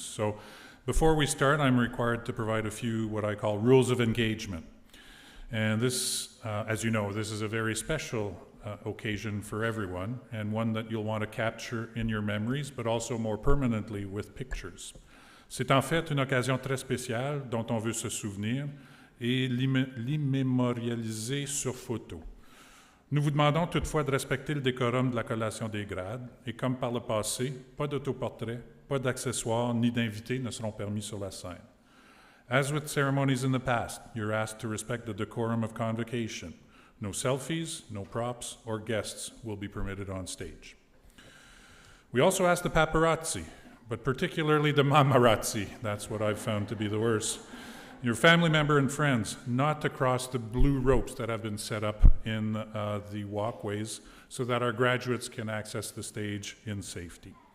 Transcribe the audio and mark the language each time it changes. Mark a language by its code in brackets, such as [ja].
[en] So before we start, I'm required to provide a few what I call rules of engagement. And this, as you know, this is a very special occasion for everyone and one that you'll want to capture in your memories, but also more permanently with pictures. [fr] C'est en fait une occasion très spéciale dont on veut se souvenir et l'immémorialiser sur photo. Nous vous demandons toutefois de respecter le décorum de la collation des grades et comme par le passé, pas d'autoportrait, pas d'accessoires ni d'invités ne seront permis sur la scène. [en] As with ceremonies in the past, you're asked to respect the decorum of convocation. No selfies, no props, or guests will be permitted on stage. We also ask the paparazzi, but particularly the mamarazzi, that's what I've found to be the worst, your family member and friends not to cross the blue ropes that have been set up in the walkways so that our graduates can access the stage in safety.